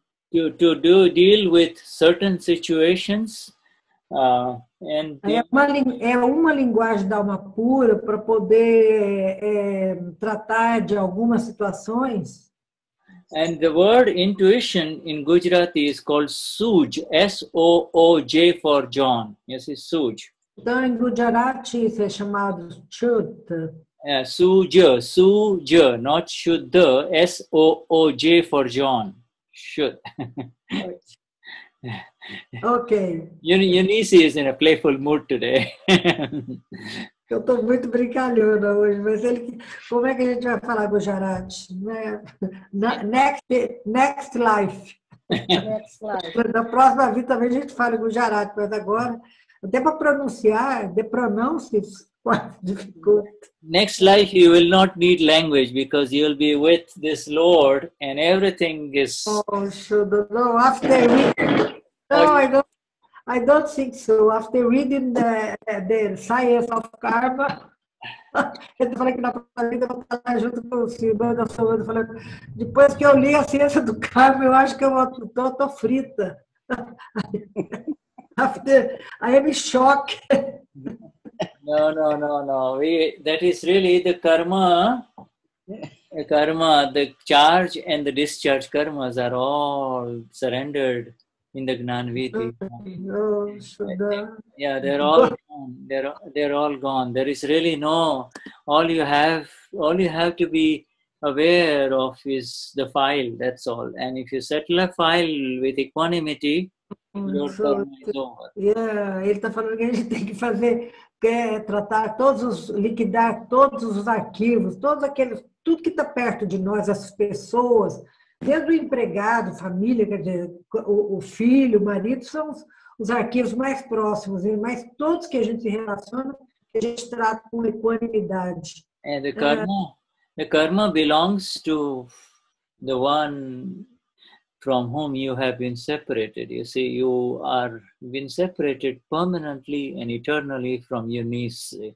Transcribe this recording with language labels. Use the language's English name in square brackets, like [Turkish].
[English] To deal with certain situations, [Portuguese] é uma linguagem da alma pura para poder tratar de algumas situações. [English] And the word intuition in Gujarati is called Sooj, S-O-O-J for John. Yes, it's Sooj. [Portuguese] Então, em Gujarati, isso é chamado Shuddha. [English] Suja, not Shuddha, S-O-O-J for John. Should. Ok. Eunice is in a playful mood today. [Portuguese] Eu estou muito brincalhona hoje, mas como é que a gente vai falar Gujarati? [English] Next life. Next life. [Portuguese] Na próxima vida também a gente fala Gujarati, mas agora, até para pronunciar, [English] the pronounced difficult. Next life you will not need language because you will be with this Lord and everything is... Oh, Shuddha, no, after reading... No, I don't think so. After reading the science of karma, [Portuguese] eu falei que na próxima vida eu vou estar junto com o Silvio da Saúde, falando, depois que eu li a ciência do karma, eu acho que eu estou frita. [English] After, I am in shock. No. That is really the karma. karma, the charge and the discharge karmas are all surrendered in the Gnani Purush. Oh, Shuddha. Yeah, they're all gone. They're all gone. There is really no. All you have to be aware of is the file. That's all. And if you settle a file with equanimity, your karma is over. [Portuguese] Yeah, ele está falando que a gente tem que fazer, tratar liquidar todos os arquivos, tudo que está perto de nós, as pessoas, desde o empregado, família, quer dizer, o filho, o marido, são os arquivos mais próximos, mas todos que a gente se relaciona, a gente trata com equanimidade. [English] And the karma belongs to the one from whom you have been separated. You see, you are been separated permanently and eternally from Eunice.